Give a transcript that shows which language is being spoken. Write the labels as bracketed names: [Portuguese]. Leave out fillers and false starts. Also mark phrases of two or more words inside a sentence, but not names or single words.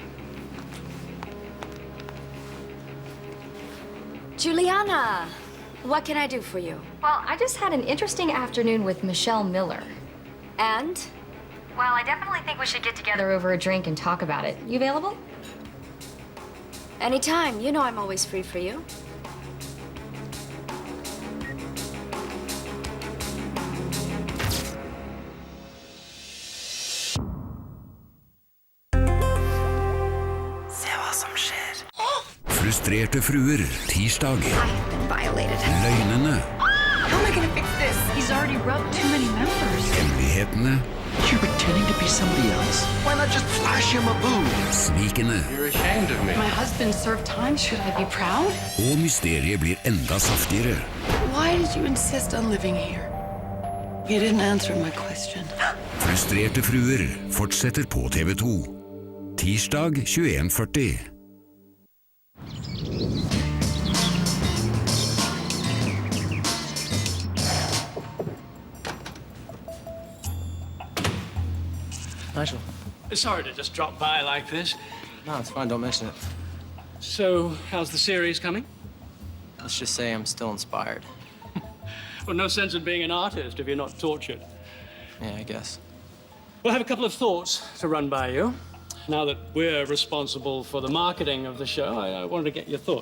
[English] Juliana, what can I do for you? Well, I just had an interesting afternoon with Michelle Miller. And? Well, I definitely think we should get together over a drink and talk about it. You available? Anytime. You know I'm always free for you. [Norwegian] Frustrerte fruer, tirsdag. Løgnene. [English] How am I gonna fix this? He's already rubbed too many members. [Norwegian] Hemmelighetene. [English] You're pretending to be somebody else. Why not just flash him a boob? [Norwegian] Svikene. [English] You're ashamed of me. My husband served time. Should I be proud? [Norwegian] Og mysteriet blir enda saftigere. [English] Why did you insist on living here? You didn't answer my question. [Norwegian] Frustrerte fruer fortsetter på TV 2. Tirsdag 21:40. [English] Nigel. Sorry to just drop by like this. No, it's fine. Don't mention it. So, how's the series coming? Let's just say I'm still inspired. Well, no sense in being an artist if you're not tortured. Yeah, I guess. Well, I have a couple of thoughts to run by you. Now that we're responsible for the marketing of the show, I wanted to get your thoughts.